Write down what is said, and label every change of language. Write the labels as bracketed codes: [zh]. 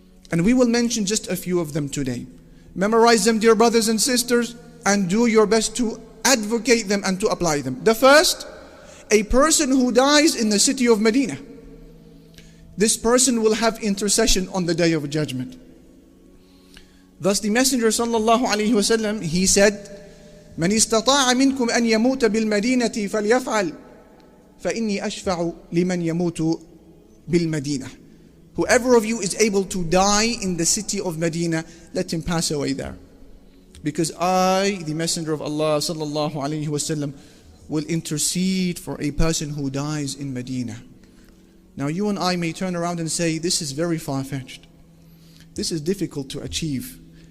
[en] And we will mention just a few of them today. Memorize them, dear brothers and sisters, and do your best to advocate them and to apply them. The first, a person who dies in the city of Medina. This person will have intercession on the Day of Judgment. Thus the Messenger sallallahu alaihi wasallam, he said, [ar] من استطاع منكم أن يموت بالمدينة [en] فليفعل فإني أشفع لمن يموت بالمدينة. Whoever of you is able to die in the city of Medina, let him pass away there. Because I, the Messenger of Allah sallallahu alaihi wasallam, will intercede for a person who dies in Medina. Now you and I may turn around and say, this is very far-fetched. This is difficult to achieve.